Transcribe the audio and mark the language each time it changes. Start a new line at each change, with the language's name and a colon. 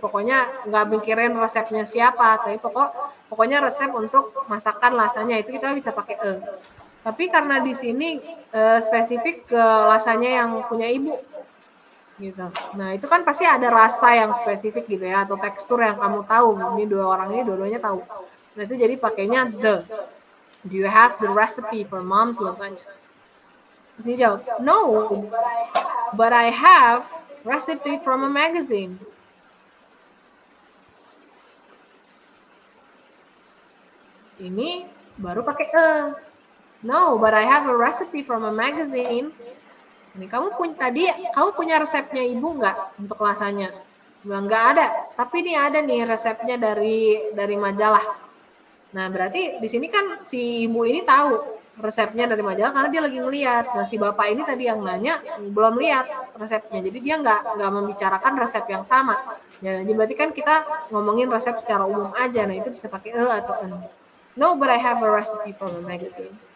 Indonesian: Pokoknya nggak mikirin resepnya siapa, tapi pokoknya resep untuk masakan lasanya itu kita bisa pakai Tapi karena di sini spesifik ke lasanya yang punya ibu, gitu. Nah itu kan pasti ada rasa yang spesifik gitu ya, atau tekstur yang kamu tahu. Ini dua orang ini dua-duanya tahu. Nah itu jadi pakainya the.
English: Do you have the recipe for mom's lasagna?
Indonesian: Terus dia jawab,
English: no, but I have recipe from a magazine.
Indonesian: Ini baru pakai
English: no, but I have a recipe from a magazine.
Indonesian: Ini kamu punya resepnya ibu nggak untuk lasanya? Bilang nggak ada, tapi ini ada nih resepnya dari majalah. Nah berarti di sini kan si ibu ini tahu resepnya dari majalah karena dia lagi ngeliat. Nah si bapak ini tadi yang nanya belum lihat resepnya, jadi dia nggak membicarakan resep yang sama. Ya, jadi berarti kan kita ngomongin resep secara umum aja. Nah itu bisa pakai atau n.
English: No, but I have a recipe from a magazine.